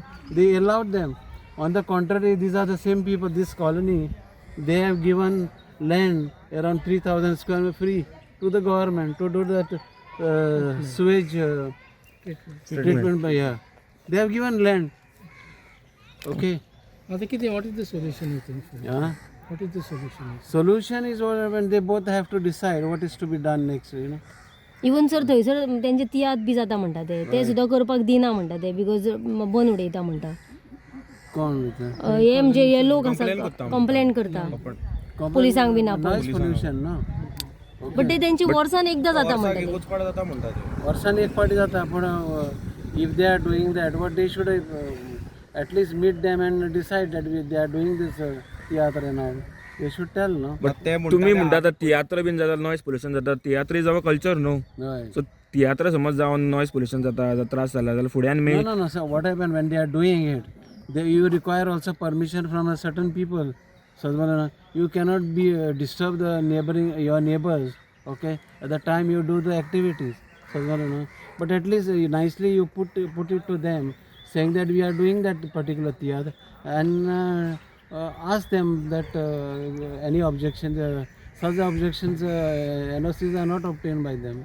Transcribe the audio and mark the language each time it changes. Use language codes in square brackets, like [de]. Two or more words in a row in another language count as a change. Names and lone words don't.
[en] They allowed them. On the contrary, these are the same people, this colony, they have given land around 3,000 square meter free to the government to do that sewage treatment by here. They have given land. Okay. [kok] आता कितें [en] what is the solution you think? Yeah. What is the solution? Solution is when they both have to decide what is to be done next, you know. [kok] इवन सर थंयसर तेंचे तियात बी जाता म्हणटा ते सुद्दां करपाक दिना म्हणटा ते बिकॉज बंद उडयता म्हणटा. [en] Con with that. [kok] हे म्हणजे हे लोक आसा कंप्लेंट करता पुलिसांक बी नापा. [en] Noise pollution, no. [kok] बट ते तेंची वर्सान एकदां जाता म्हणटा ते. उचपाड जाता म्हणटा ते. वर्षान एक फाटी जाता पण [en] if they are doing that, what they should at least meet them and decide that they are doing this theatre and all. They should tell, no. [kok] बट तुम्ही म्हणटा आतां तियात्र बीन जाता [en] noise pollution [kok] जाता तियात्र [en] is our culture [kok] न्हू Right. सो तियात्र समज जावन [en] noise pollution [kok] जाता त्रास जाला जाल्यार फुड्यान [en] No, no, no. So what happened when they are doing it? You require also permission from a certain people. So you cannot be disturb the your neighbors. Okay, at the time you do the activities. So but at least nicely you put it to them, saying that we are doing that particular theatre, and ask them that any objections, such objections, NOCs are not obtained by them.